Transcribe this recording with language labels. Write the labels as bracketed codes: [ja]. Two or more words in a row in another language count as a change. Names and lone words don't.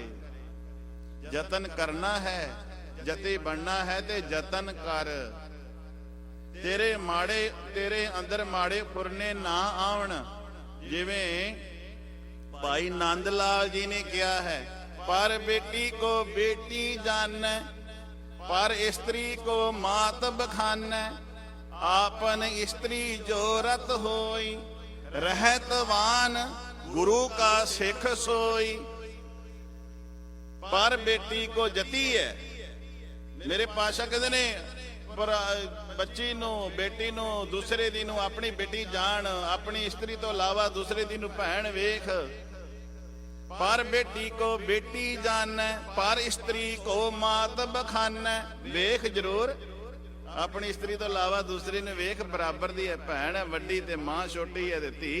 [pa] ਯਤਨ ਕਰਨਾ ਹੈ, ਜਤੀ ਬਣਨਾ ਹੈ ਤੇ ਯਤਨ ਕਰ। ਤੇਰੇ ਮਾੜੇ, ਤੇਰੇ ਅੰਦਰ ਮਾੜੇ ਫੁਰਨੇ ਨਾ ਆਉਣ। ਜਿਵੇਂ ਭਾਈ ਨੰਦ ਲਾਲ ਜੀ ਨੇ ਕਿਹਾ ਹੈ, ਪਰ [hi] बेटी को बेटी जानै, पर स्त्री को मात बखानै। आपन स्त्री जो रत होई, रहतवान गुरु का सिख सोई। पर बेटी को जती है। [pa] ਮੇਰੇ ਪਾਤਸ਼ਾਹ ਕਹਤੇ ਨੇ ਪਰ ਬੱਚੀ ਨੂੰ, ਬੇਟੀ ਨੂੰ, ਦੂਸਰੇ ਦੀ ਨੂੰ ਆਪਣੀ ਬੇਟੀ ਜਾਣ, ਆਪਣੀ ਇਸਤਰੀ ਤੋਂ ਇਲਾਵਾ ਦੂਸਰੇ ਦੀ ਨੂੰ ਭੈਣ ਵੇਖ। [hi] पर बेटी को बेटी जानै, पर इस्तरी को मात बखानै। [pa] ਵੇਖ ਜ਼ਰੂਰ, ਆਪਣੀ ਇਸਤਰੀ ਤੋਂ ਇਲਾਵਾ ਦੂਸਰੀ ਨੂੰ ਵੇਖ, ਬਰਾਬਰ ਦੀ ਹੈ, ਭੈਣ ਹੈ ਵੱਡੀ ਤੇ ਮਾਂ ਛੋਟੀ ਹੈ ਤੇ ਧੀ।